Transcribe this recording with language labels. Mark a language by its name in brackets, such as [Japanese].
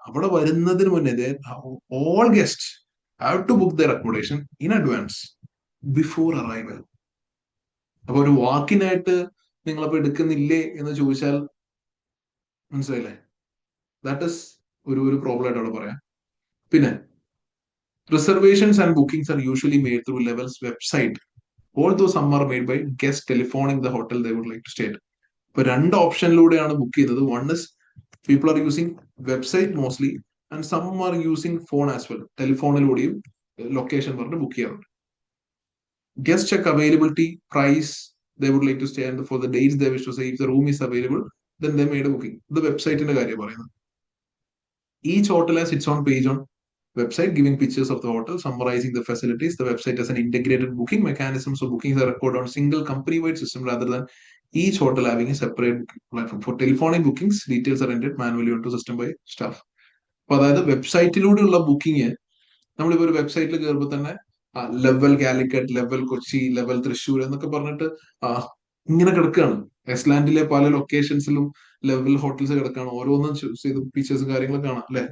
[Malayalam] അവിടെ വരുന്നതിന് മുന്നേ [English] All guest have to book their accommodation in advance before arrival. [Malayalam] അപ്പൊ ഒരു വാക്കിനായിട്ട് നിങ്ങളപ്പോ എടുക്കുന്നില്ലേ എന്ന് ചോദിച്ചാൽ മനസ്സിലായില്ലേ, ദാറ്റ് ഇസ് ഒരു പ്രോബ്ലം ആയിട്ട് അവിടെ പറയാം. [English] പിന്നെ reservations and bookings are usually made through levels website, although some are made by guests telephoning the hotel they would like to stay at. [Malayalam] ഇപ്പൊ രണ്ട് ഓപ്ഷനിലൂടെയാണ് ബുക്ക് ചെയ്തത്. [English] One is people are using website mostly, and some are using phone as well. [Malayalam] ടെലിഫോണിലൂടെയും location പറഞ്ഞ് book ചെയ്യാറുണ്ട്. [English] Guest check availability, price they would like to stay, and for the dates they wish to stay. If the room is available, then they made a booking. [Malayalam] ഇത് വെബ്സൈറ്റിന്റെ കാര്യം പറയുന്നത്. [English] Each hotel has its own page on website giving pictures of the hotel, summarizing the facilities. The website has an integrated booking mechanism, so bookings are recorded on single company-wide system rather than each hotel having a separate booking platform. For telephonic bookings, details are entered manually onto system by staff. [Malayalam] അപ്പൊ അതായത് വെബ്സൈറ്റിലൂടെയുള്ള booking, നമ്മളിപ്പോ ഒരു വെബ്സൈറ്റിൽ കയറുമ്പോൾ തന്നെ level Calicut, level Kochi, level Thrissur എന്നൊക്കെ പറഞ്ഞിട്ട് ഇങ്ങനെ കിടക്കുകയാണ്. എസ്ലാൻഡിലെ പല ലൊക്കേഷൻസിലും ലെവൽ ഹോട്ടൽസ് കിടക്കുകയാണ്. ഓരോന്നും ചൂസ് ചെയ്ത് പിക്ചേഴ്സും കാര്യങ്ങളൊക്കെ കാണാം അല്ലെ.